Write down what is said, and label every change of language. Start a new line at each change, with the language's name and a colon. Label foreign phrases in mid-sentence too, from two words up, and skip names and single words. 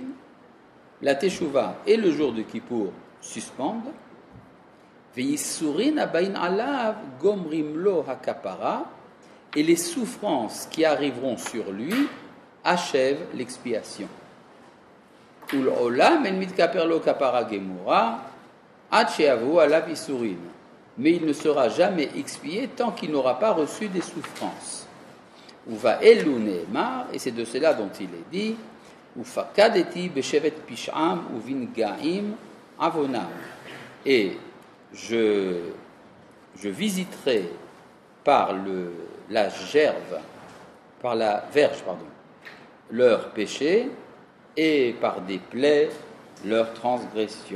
French: La teshuva et le jour de Kippour suspendent.
Hebrew: וייסורין הבאין עליו גומרין לו הכפרה.
French: Et les souffrances qui arriveront sur lui achèvent l'expiation.
Hebrew: ולעולם אין מתכפר לו כפרה גמורה עד שיבואו עליו ייסורין.
French: Mais il ne sera jamais expié tant qu'il n'aura pas reçu des souffrances.
Hebrew: ובאלו נאמר,
French: et c'est de cela dont il est dit,
Hebrew: ופקדתי בשבט פשעם ובנגעים עונם.
French: Et je visiterai par la verge, leurs péchés, et par des plaies, leurs transgressions.